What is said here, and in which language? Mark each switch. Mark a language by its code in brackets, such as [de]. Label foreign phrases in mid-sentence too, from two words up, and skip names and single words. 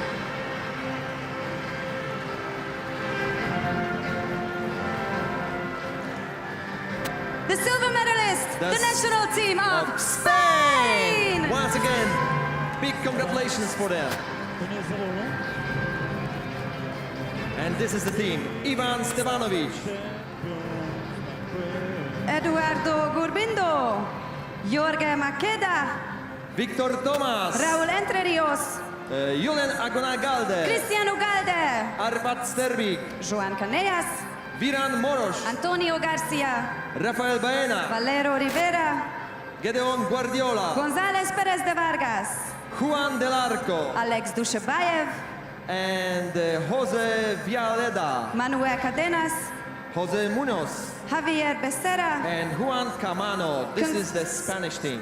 [en] The silver medalist, the national team of Spain! Spain! Once again, big congratulations for them. And this is the team, Ivan Stevanovic. Eduardo Gurbindo, Jorge Maqueda, Victor Thomas, Raúl Entre Rios, Julen Agonagalde, Cristian Ugalde, Arpad Sterbik, Joan Canellas, Viran Moros, Antonio Garcia, Rafael Baena, Valero Rivera, Gedeon Guardiola, González Pérez de Vargas, Juan Del Arco, Alex Dushebaev, and Jose Vialeda, Manuel Cadenas, Jose Munoz, Javier Becerra. and Juan Camano. This is the Spanish team.